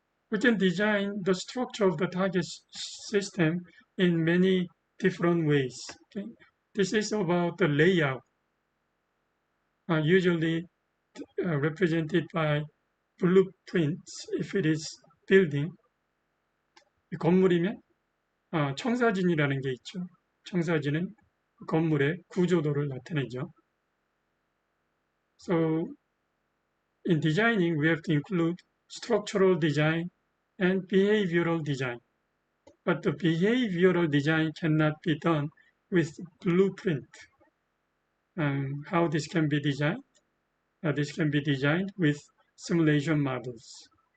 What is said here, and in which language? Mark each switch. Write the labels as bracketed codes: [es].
[en] We can design the structure of the target system in many different ways. Okay? This is about the layout, usually represented by blueprints if it is building. [ko] 건물이면 청사진이라는 게 있죠. 청사진은 건물의 구조도를 나타내죠. [en] So in designing, we have to include structural design and behavioral design. But the behavioral design cannot be done with blueprint. How this can be designed? This can be designed with simulation models.